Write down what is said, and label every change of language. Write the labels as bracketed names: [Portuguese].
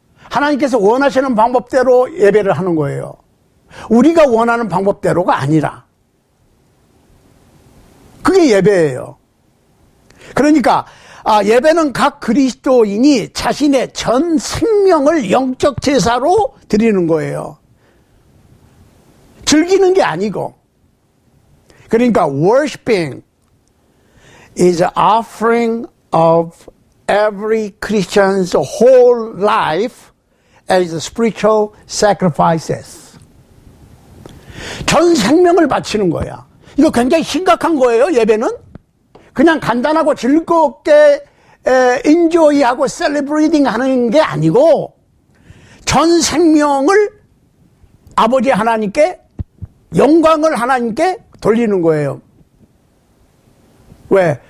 [Korean] 하나님께서 원하시는 방법대로 예배를 하는 거예요. 우리가 원하는 방법대로가 아니라. 그게 예배예요. 그러니까 예배는 각 그리스도인이 자신의 전 생명을 영적 제사로 드리는 거예요. 즐기는 게 아니고. 그러니까 [English] worshiping is an offering of every Christian's whole life as spiritual sacrifices. [Korean] 전 생명을 바치는 거야. 이거 굉장히 심각한 거예요, 예배는. 그냥 간단하고 즐겁게 enjoy하고 celebrating 하는 게 아니고 전 생명을 아버지 하나님께 영광을 하나님께 돌리는 거예요. 왜?